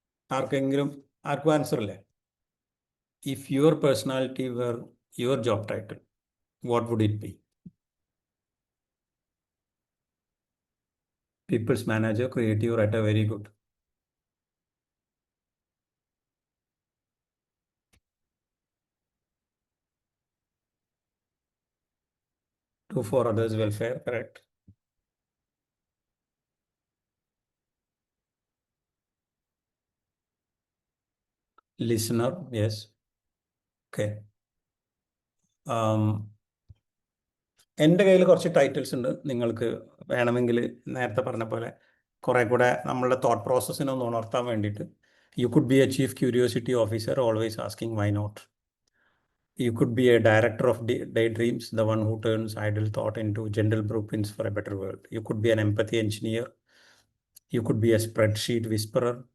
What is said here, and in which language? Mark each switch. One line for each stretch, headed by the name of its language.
Malayalam: ആർക്കും ആൻസർ ഇല്ലേ?
English: If your personality were your job title what would it be? People's manager, creative writer, very good. Do for others' welfare, correct. Listener, yes. Okay.
Malayalam: എൻ്റെ കയ്യിൽ കുറച്ച് titles ഉണ്ട്. നിങ്ങൾക്ക് വേണമെങ്കിൽ നേരത്തെ പറഞ്ഞ പോലെ കുറേ കൂടെ നമ്മളുടെ തോട്ട് പ്രോസസ്സിനെ ഒന്ന് ഉണർത്താൻ വേണ്ടിയിട്ട്,
English: You could be a chief curiosity officer, always asking why not. You could be a director of daydreams, the one who turns idle thought into gentle blueprints for a better world. You could be an empathy engineer. You could be a spreadsheet whisperer.